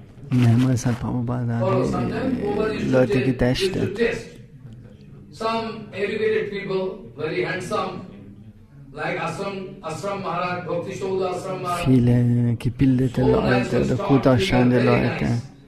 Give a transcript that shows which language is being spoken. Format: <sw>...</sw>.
<de>Mehrmals hat Prabhupada die Leute getestet.</de> <en>Some educated people, very handsome, like Ashram Maharaj, Bhakti Shodha Ashram Maharaj.</en> <de>Viele gebildete Leute oder gut ausschauende Leute.</de>